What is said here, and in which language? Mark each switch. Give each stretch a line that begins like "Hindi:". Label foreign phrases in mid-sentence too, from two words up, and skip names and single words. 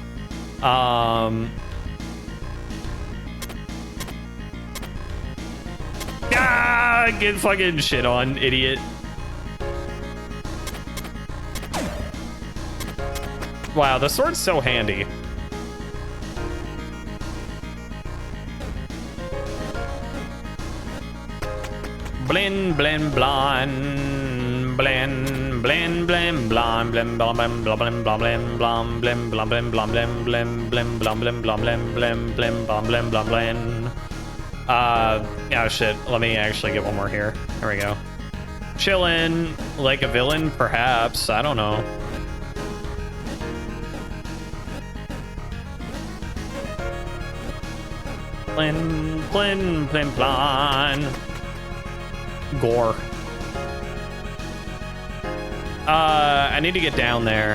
English: Get fucking shit on, idiot. Wow, the sword's so handy. Blin, blin, blon. Blin, blin, blin, blon. Blin, blon, blin, blon, blin, blon, blin, blon, blin, blon, blin, blin, blin, blon, blin, blon, blin, blin, blin, blon, blin, blon, blin. Yeah, shit. Let me actually get one more here. There we go. Chillin' like a villain, perhaps. I don't know. Blin, blin, blin, blon. Gore. I need to get down there.